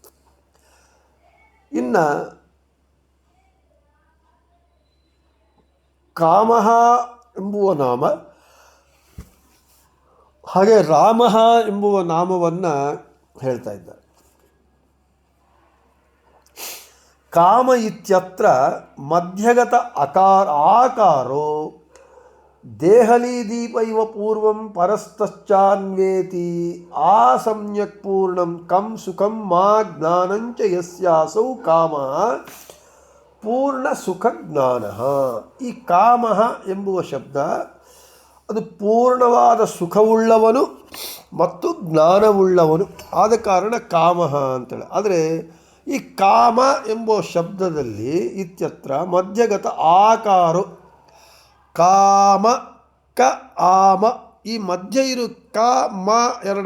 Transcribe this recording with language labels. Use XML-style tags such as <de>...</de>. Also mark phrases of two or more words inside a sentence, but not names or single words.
<kn>ಇನ್ನು ಕಾಮಃ ಎಂಬುವ ನಾಮ ಹಾಗೆ ರಾಮಃ ಎಂಬುವ ನಾಮವನ್ನು ಹೇಳ್ತಾ ಇದ್ದಾರೆ.</kn> <sa>ಕಾಮ ಇತ್ಯತ್ರ ಮಧ್ಯಗತ ಆಕಾರೋ ದೇಹಲಿ ದೀಪ ಇವ ಪೂರ್ವಂ ಪರಸ್ತಶ್ಚಾನ್ವೇತಿ ಆಸಮ್ಯಕ್ ಪೂರ್ಣಂ ಕಂ ಸುಖಂ ಮಾ ಜ್ಞಾನಂಚ ಯಸ್ಯಾಸೌ ಕಾಮಃ ಪೂರ್ಣ ಸುಖ ಜ್ಞಾನಃ.</sa> <kn>ಈ ಕಾಮಃ ಎಂಬುವ ಶಬ್ದ ಅದು ಪೂರ್ಣವಾದ ಸುಖವುಳ್ಳವನು ಮತ್ತು ಜ್ಞಾನವುಳ್ಳವನು ಆದ ಕಾರಣ ಕಾಮಃ ಅಂತೇಳಿ. ಆದರೆ ಈ ಕಾಮ ಎಂಬ ಶಬ್ದದಲ್ಲಿ</kn> <sa>ಇತ್ಯತ್ರ ಮಧ್ಯಗತ ಆಕಾರೋ,</sa> <kn>ಕಾಮ ಕ ಆಮ, ಈ ಮಧ್ಯೆ ಇರೋ ಕ ಮ ಎರಡು</kn>